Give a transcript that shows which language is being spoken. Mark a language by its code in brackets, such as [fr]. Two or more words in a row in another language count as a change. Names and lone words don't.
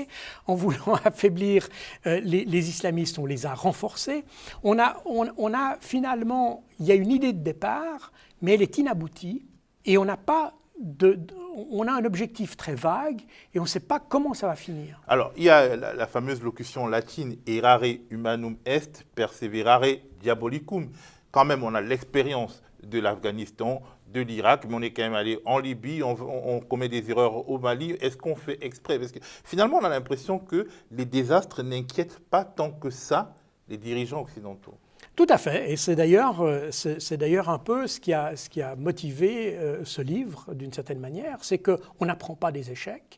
[fr] En voulant affaiblir les islamistes, on les a renforcés. On a finalement, il y a une idée de départ, mais elle est inaboutie, et on n'a pas on a un objectif très vague et on ne sait pas comment ça va finir. Alors, il y a la fameuse locution latine « [la] errare humanum est, perseverare diabolicum ». [fr] Quand même, on a l'expérience de l'Afghanistan, de l'Irak, mais on est quand même allé en Libye, on commet des erreurs au Mali. Est-ce qu'on fait exprès? Parce que finalement, on a l'impression que les désastres n'inquiètent pas tant que ça les dirigeants occidentaux. Tout à fait, et c'est d'ailleurs un peu ce qui a motivé ce livre, d'une certaine manière, c'est qu'on n'apprend pas des échecs.